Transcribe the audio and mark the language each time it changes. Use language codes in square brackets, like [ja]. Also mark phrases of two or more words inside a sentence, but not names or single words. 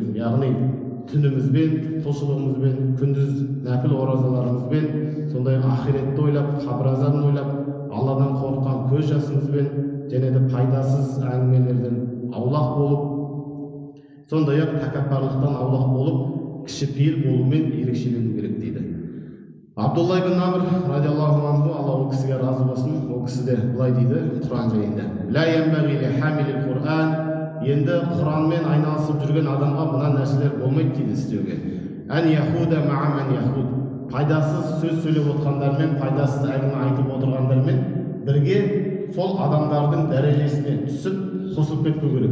[kk] Яғни түнімізбен, құлшылығымызбен, күндіз нәпіл оразаларымызбен, сондай ақиретті ойлап, қабір азабын ойлап, Алладан қорыққан көз жасымызбен, және де пайдасыз әңгімелерден аулақ болып, сондай-ақ тәкаппарлықтан аулақ болып, кішіпейіл болумен ерекшелену керек дейді. Абдулла ибн Амр [ar] رضي الله عنه, [kk] Алла ол кісіге разы болсын, ол кісі де былай дейді Құран жайында. Енді Құранмен айналысып жүрген адамға мына нәрселер болмайды дейді істеуге. Пайдасыз сөз сөйлеп отқандармен, пайдасыз әңгіме айтып отырғандармен бірге сол адамдардың дәрежесіне түсіп, қосылып кетпеу керек.